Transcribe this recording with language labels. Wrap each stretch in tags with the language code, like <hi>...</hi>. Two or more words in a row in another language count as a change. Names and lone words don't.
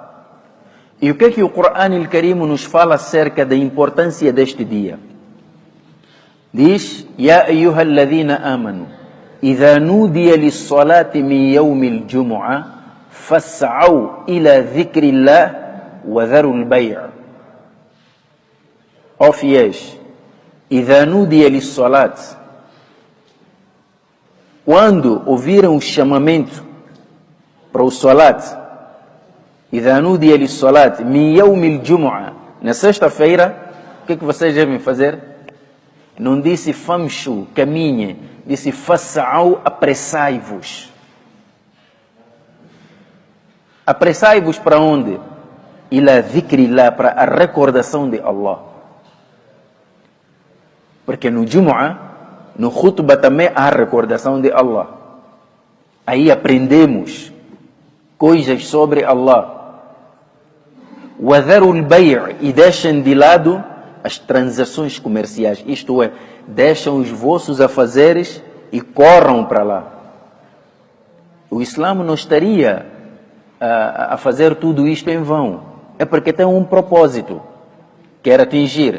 <pt>E o que o Corão Al-Karim nos fala acerca da importância deste dia? Diz:</pt> <ar>يا أيها الذين آمنوا إذا نودي للصلاة من يوم الجمعة فاسعوا إلى ذكر الله وذروا البيع'.</ar> <pt>Ó fiéis,</pt> <ar>إذا نودي للصلاة,</ar> <pt>quando ouviram o chamamento para o salat,</pt> <ar>إذا نودي للصلاة من يوم الجمعة,</ar> <pt>na sexta-feira, o que vocês devem fazer? Não disse famshu, caminhe, disse faça'u, apressai-vos. Apressai-vos para onde?</pt> <ar>إلى ذكر الله,</ar> <pt>para a recordação de Allah. Porque no Jumu'ah, no khutbah também há a recordação de Allah. Aí aprendemos coisas sobre Allah.</pt> <ar>وَذَرُوا الْبَيْعِ,</ar> <pt>e deixem de lado as transações comerciais. Isto é, deixam os vossos afazeres e corram para lá. O Islã não estaria a fazer tudo isto em vão. É porque tem um propósito, quer atingir.</pt>